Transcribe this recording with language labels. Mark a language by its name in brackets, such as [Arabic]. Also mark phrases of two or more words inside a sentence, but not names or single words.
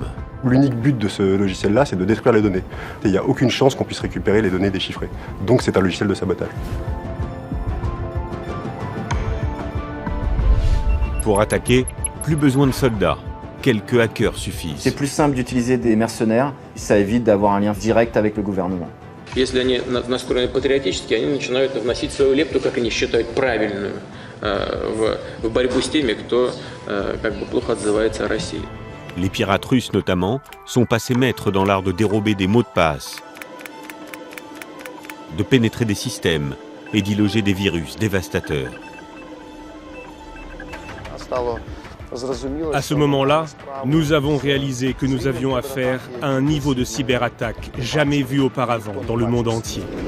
[French] L'unique but de ce logiciel-là, c'est de détruire les données. Il n'y a aucune chance qu'on puisse récupérer les données déchiffrées. Donc c'est un logiciel de sabotage. Pour attaquer, plus besoin de soldats. quelques hackers suffisent. C'est plus simple d'utiliser des mercenaires, ça évite d'avoir un lien direct avec le gouvernement. [Russian] Если они настроены патриотически, они начинают вносить свою лепту, как они считают правильную, в борьбу с теми, кто плохо отзывается о России. [French] Les pirates russes notamment sont passés maîtres dans l'art de dérober des mots de passe, de pénétrer des systèmes et d'y loger des virus dévastateurs. À ce moment-là, nous avons réalisé que nous avions affaire à un niveau de cyberattaque jamais vu auparavant dans le monde entier.